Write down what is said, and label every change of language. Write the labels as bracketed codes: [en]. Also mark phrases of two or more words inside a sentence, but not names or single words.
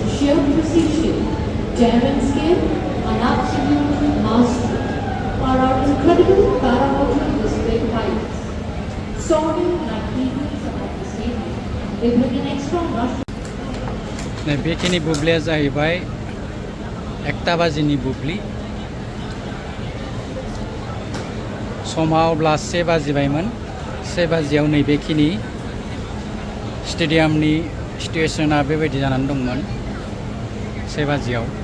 [en] Sheer precision, dare and skill, and absolute mastery are our incredible paramotor display soaring like eagles above the stadium. It will be an extra rush. [brx] बेखिनि बुब्लिया जाहैबाय 1टा बाजिनि बुब्लि समा अब्ला 1 बाजिबायमोन 1 बाजियाव नैबेखिनि [en] stadium situation [brx] बेबायदि जानानै दंमोन 1 बाजियाव